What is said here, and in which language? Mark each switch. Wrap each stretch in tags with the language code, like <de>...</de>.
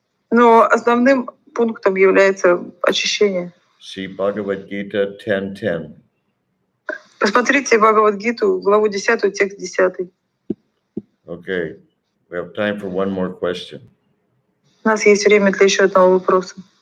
<ru>Но основным пунктом является очищение.</ru> <en>See Bhagavad Gita 10:10.</en> <ru>Посмотрите Бхагавад-гиту, главу 10, текст 10.</ru> <en>Okay, we have time for one more question.</en> <ru>У нас есть время для еще одного вопроса.</ru>